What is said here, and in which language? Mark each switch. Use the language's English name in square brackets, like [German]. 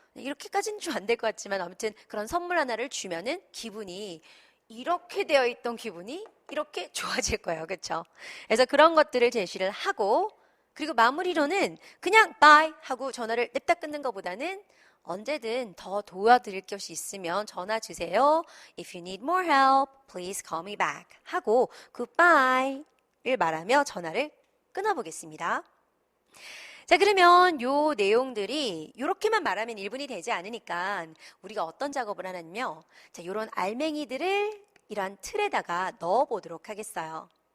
[Korean] 이렇게까지는 좀 안 될 것 같지만 아무튼 그런 선물 하나를 주면은 기분이 이렇게 되어 있던 기분이 이렇게 좋아질 거예요, 그렇죠? 그래서 그런 것들을 제시를 하고 그리고 마무리로는 그냥 bye 하고 전화를 냅다 끊는 것보다는 언제든 더 도와드릴 것이 있으면 전화 주세요. [English] If you need more help, please call me back. [Korean] 하고 goodbye를 말하며 전화를 끊어보겠습니다. 자, 그러면 요 내용들이 이렇게만 말하면 1분이 되지 않으니까 우리가 어떤 작업을 하냐면요. 자, 요런 알맹이들을 이러한 틀에다가 넣어보도록 하겠어요.